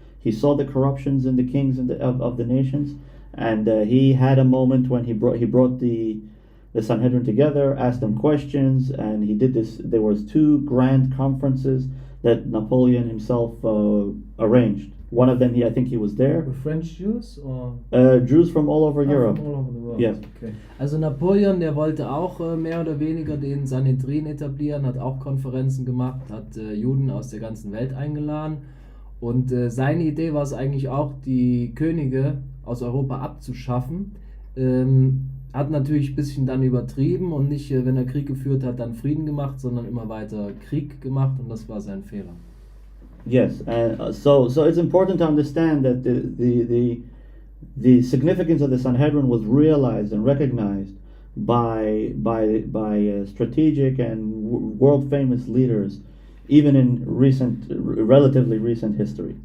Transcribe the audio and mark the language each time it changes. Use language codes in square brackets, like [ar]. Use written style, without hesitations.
[en] He saw the corruptions in the kings of the nations, and he had a moment when he brought the Sanhedrin together, asked them questions, and he did this. There was 2 grand conferences that Napoleon himself arranged. One of them, I think he was there. With French Jews or? Jews from all over Europe. From all over the world. Yes. Okay. [de] Also Napoleon, der wollte auch mehr oder weniger den Sanhedrin etablieren, hat auch Konferenzen gemacht, hat Juden aus der ganzen Welt eingeladen. Und seine Idee war es eigentlich auch, die Könige aus Europa abzuschaffen. Hat natürlich ein bisschen dann übertrieben und nicht, wenn er Krieg geführt hat, dann Frieden gemacht, sondern immer weiter Krieg gemacht, und das war sein Fehler. [en] Yes, so it's important to understand that the significance of the Sanhedrin was realized and recognized by strategic and world famous leaders, even in relatively recent history.